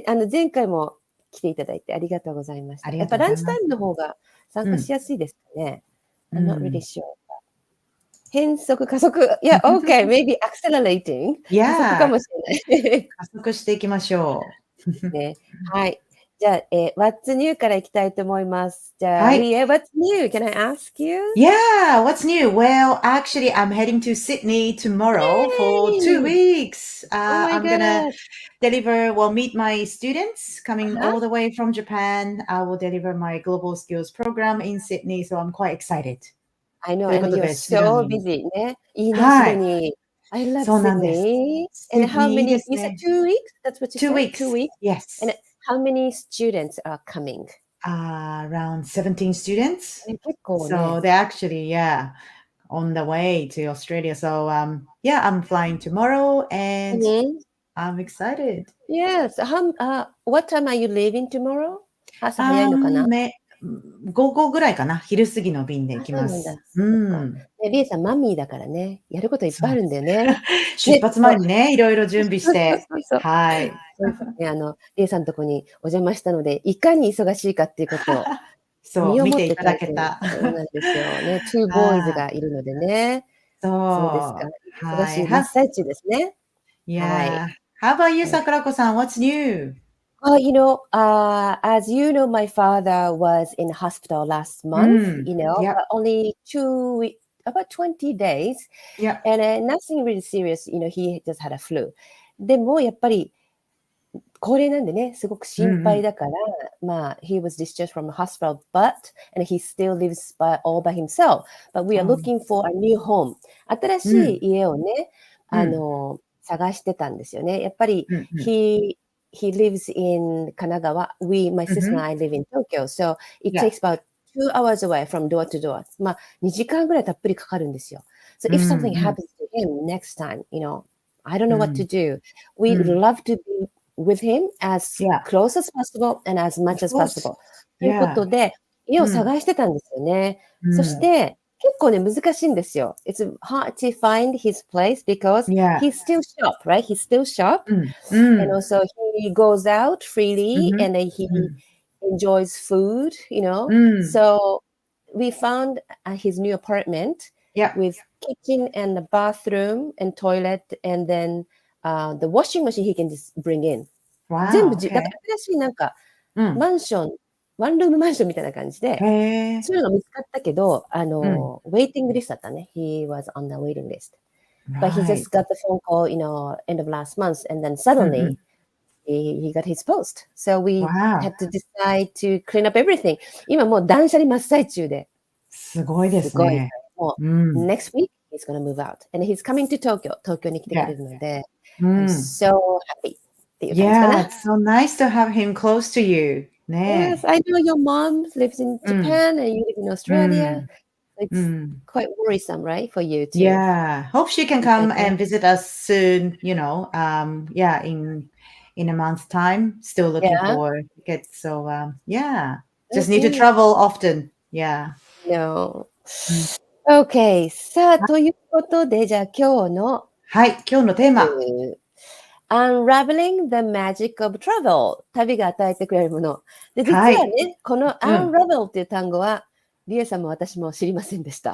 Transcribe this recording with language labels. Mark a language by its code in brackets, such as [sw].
[ja] 前回も来ていただいてありがとうございました。やっぱランチタイムの方が参加しやすいですかね。 [en] I'm not really sure. [ja] 変則、加速。 [en] Yeah, okay. Maybe accelerating. [ja] 加速かもしれない。加速していきましょう。ね。はい。じゃあ、What's New からいきたいと思います。 [en] じゃあ、Rie, What's New? Can I ask you? Yeah, what's new? Well, actually, I'm heading to Sydney tomorrow for 2 weeks. I'm gonna meet my students coming all the way from Japan. I will deliver my global skills program in Sydney, so I'm quite excited. I know, and you're so busy ね。 [ja] いいね、シドニー。 [en] I love [ja] そうなんです。 [en] Sydney. And how many? You said 2 weeks? That's what you Two said? weeks. Two weeks? Yes. And how many students are coming? Around 17 students. [ja] 結構ね。 [en] So they're actually, on the way to Australia. So, I'm flying tomorrow and I'm excited. Yes. What time are you leaving tomorrow? [ja] 朝早いのかな？午後ぐらいかな。昼過ぎの便で行きます。リエさん、マミーだからね。やることいっぱいあるんだよね。出発前にね、いろいろ準備して。はい。リエさんのとこにお邪魔したので、いかに忙しいかっていうことを。そう、見ていただけた。そうなんですよね。 2 boys がいるのでね。そうですか。忙しい真っ最中ですね。 [en] Yeah. How about you, 桜子さん? What's new? As you know, my father was in hospital last month, but only 2 weeks, about 20 days. And nothing really serious, he just had a flu. [ja] でも、やっぱり、高齢なんでね、すごく心配だから、 [en] he was discharged from the hospital, and he still lives all by himself. But we are looking for a new home. [ja] 新しい家をね、探してたんですよね。やっぱり、 [en] he lives in Kanagawa. My sister and I live in Tokyo. So it takes about 2 hours away from door to door. [ja] 2時間ぐらいたっぷりかかるんですよ。 [en] So if something happens to him next time, I don't know what to do. We'd love to be with him as close as possible and as much as possible. [ja] ということで、家を探してたんですよね。そして、結構ね、難しいんですよ。 [en] It's hard to find his place because he's still shop, right? He's still shop. And also he goes out freely and he enjoys food, So we found his new apartment with kitchen and a bathroom and toilet and then the washing machine he can just bring in. [ja] 全部だから新しいなんか、マンション、ワンルームマンションみたいな感じで、そういうのが見つかったけど、ウェイティングリストだったね。 [en] He was on the waiting list. But he just got the phone call, end of last month, and then suddenly he got his post. So we had to decide to clean up everything. [ja] 今もう断捨離真っ最中で。すごいですね。 [en] もう、next week he's going to move out. And he's coming to Tokyo. [ja] 東京に来てくれるので、 [en] I'm so happy. Yeah, it's so nice to have him close to you. Yes, I know your mom lives in Japan and you live in Australia. It's quite worrisome, right, for you too. Yeah, hope she can come and visit us soon, in a month's time. Still looking for tickets. So, just need to travel often. Yeah. No. Okay. [ja] さあ、ということで、じゃあ今日のテーマ。 [en] Unraveling the magic of travel. [ja] 旅が与えてくれるもの。で、実はね、この Unravel っていう単語は、リエさんも私も知りませんでした。